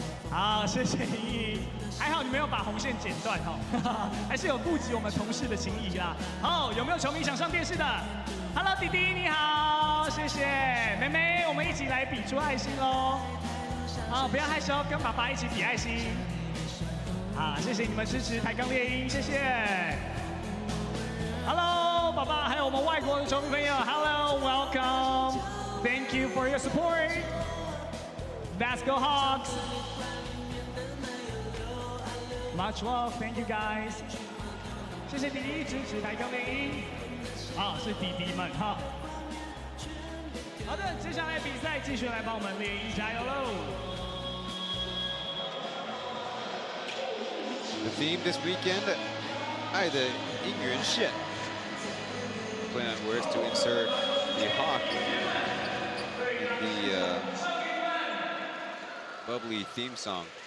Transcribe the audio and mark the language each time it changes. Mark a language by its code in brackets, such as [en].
[zh] 好，谢谢依依。还好你没有把红线剪断哈，还是有顾及我们同事的情谊啦。好，有没有球迷想上电视的 ？Hello 弟弟你好，谢谢。妹妹，我们一起来比出爱心喽。好，不要害羞，跟爸爸一起比爱心。好，谢谢你们支持台钢猎鹰，谢谢。 Hello， 爸爸，还有我们外国的球迷朋友 ， [en] Hello， welcome，Thank you for your support. Let's go Hawks. Much love, thank you guys. [zh] 谢谢弟弟支持台钢猎鹰。啊，是弟弟们哈。好的，接下来比赛继续来帮我们猎鹰加油喽！ [en] The theme this weekend, [zh] 爱的应援线. [en] Play on words to insert the hawk in the bubbly theme song.